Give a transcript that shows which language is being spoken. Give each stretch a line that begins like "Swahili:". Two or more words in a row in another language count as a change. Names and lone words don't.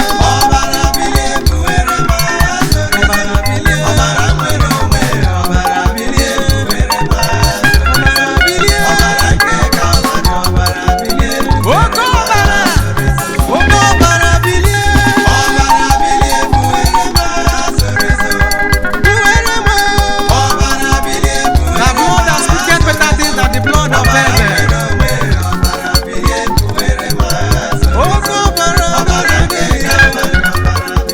Igbo: Ọbara bilie, buwere m agha zoro ezo. Ọbara bilie, ọbara nwere onwe, ọbara bilie, buwere m agha zoro ezo. Ọbara bilie, ọbara nke Kalvarị, ọbara bilie, oke ọbara, oke ọbara bilie. Ọbara bilie, buwere m agha zoro ezo. Buwere m. Ọbara bilie, buwere m.
English: The blood that speaketh better things than the blood of Abel.
Igbo: Oke ọbara, ọbara bilie.